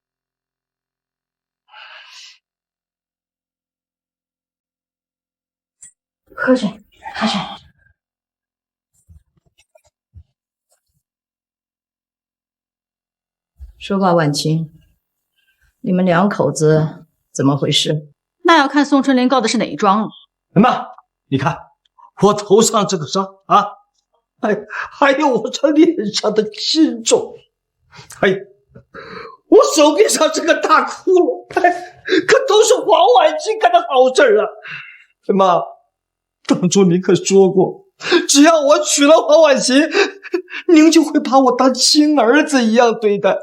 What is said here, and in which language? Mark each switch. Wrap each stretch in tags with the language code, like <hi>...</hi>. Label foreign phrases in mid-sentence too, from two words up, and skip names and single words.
<zh>喝水，喝水。說吧，婉晴，你們2口子怎麼回事？那要看宋春林告的是哪一樁了。媽，你看我頭上這個傷啊，還有我這臉上的青腫，還有我手臂上這個大窟窿，可都是黃婉嫻幹的好事啊！媽，當初您可說過，只要我娶了黃婉嫻，您就會把我當親兒子一樣對待。</zh>